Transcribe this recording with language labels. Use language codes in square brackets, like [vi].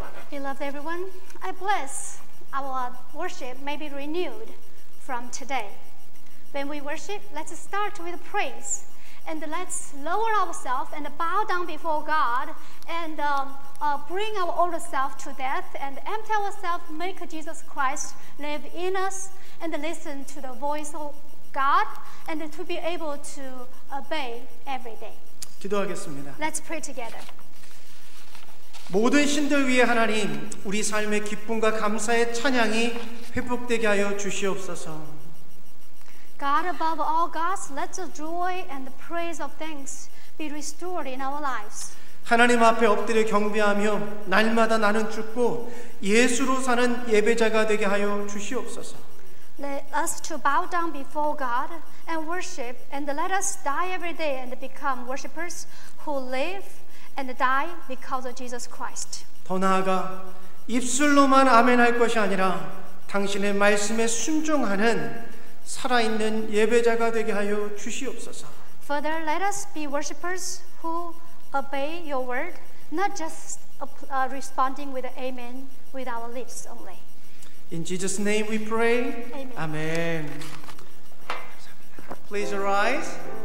[en] Beloved everyone, I bless our worship may be renewed from today. When we worship, let's start with praise. and let's lower ourselves and bow down before God and bring our old self to death and empty ourselves, make Jesus Christ live in us, and listen to the voice of God, and to be able to obey every day. [ko] 기도하겠습니다. [en] Let's pray together. [ko] 모든 신들 위에 하나님, 우리 삶의 기쁨과 감사의 찬양이 회복되게 하여 주시옵소서. [en] God above all gods, let the joy and the praise of thanks be restored in our lives. [ko] 하나님 앞에 엎드려 경배하며 날마다 나는 죽고 예수로 사는 예배자가 되게 하여 주시옵소서. [en] Let us to bow down before God and worship, and let us die every day and become worshipers who live and die because of Jesus Christ. [ko] 더 나아가 입술로만 아멘할 것이 아니라 당신의 말씀에 순종하는 살아있는 예배자가 되게 하여 주시옵소서. [en] Further, let us be worshipers who obey your word, not just responding with amen with our lips only. In Jesus' name we pray. Amen. Amen. Please arise.